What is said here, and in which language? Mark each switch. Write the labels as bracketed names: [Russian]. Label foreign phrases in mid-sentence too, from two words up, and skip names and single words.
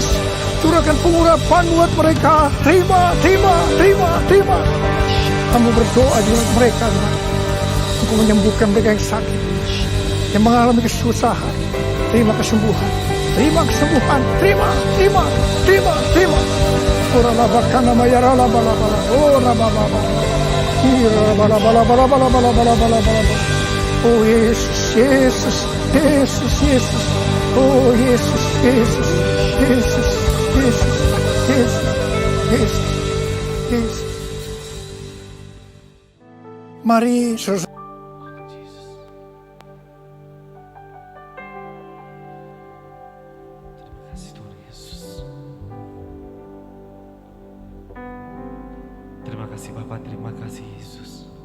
[Malay] Curahkan pengurapan buat mereka. Terima, terima, terima, terima. Kami berdoa dengan mereka Tuhan. Untuk menyembuhkan mereka yang sakit, yang mengalami kesusahan. Terima kesembuhan. Terima kesembuhan. Terima, terima, terima, terima. Ora labakan nama ya bala bala. Ora bala bala. Ira bala bala bala bala bala bala bala bala. Oh Yesus, Yesus, Yesus, Yesus. Oh Yesus, Yesus, Yesus, Yesus, Yesus, Yesus, Yesus. Mari saudara. Terima kasih Bapak, terima kasih Yesus.